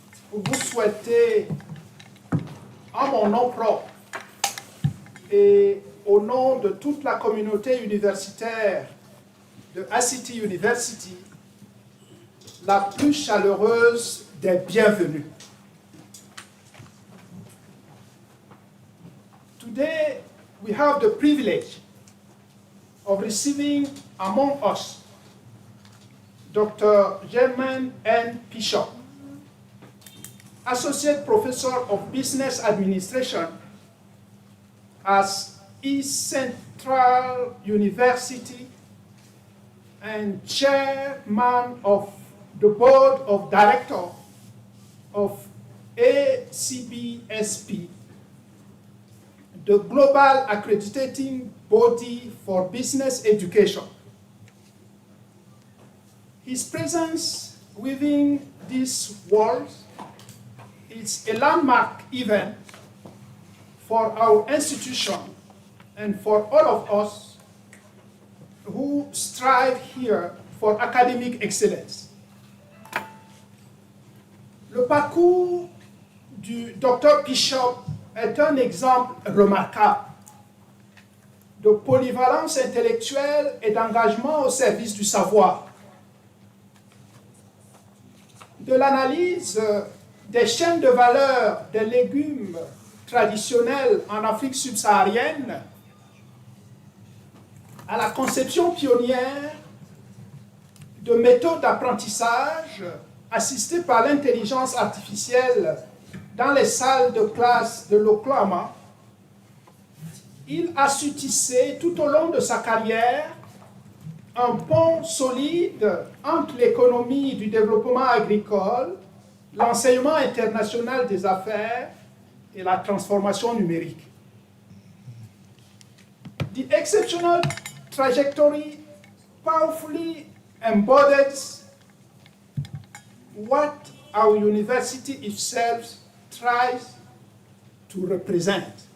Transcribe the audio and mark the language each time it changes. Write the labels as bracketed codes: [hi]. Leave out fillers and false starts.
[fr] pour vous souhaiter, en mon nom propre et au nom de toute la communauté universitaire de ACT University, la plus chaleureuse des bienvenues. [en] Today, we have the privilege of receiving among us Dr. Germain N. PICHOP, Associate Professor of Business Administration at East Central University and Chairman of the Board of Directors of ACBSP, the global accrediting body for business education. His presence within these walls is a landmark event for our institution and for all of us who strive here for academic excellence. [fr] Le parcours du Dr. PICHOP est un exemple remarquable de polyvalence intellectuelle et d'engagement au service du savoir. De l'analyse des chaînes de valeur des légumes traditionnels en Afrique subsaharienne à la conception pionnière de méthodes d'apprentissage assistées par l'intelligence artificielle dans les salles de classe de l'Oklahoma, il a su tisser tout au long de sa carrière un pont solide entre l'économie du développement agricole, l'enseignement international des affaires et la transformation numérique. [en] The exceptional trajectory powerfully embodies what our university itself tries to represent.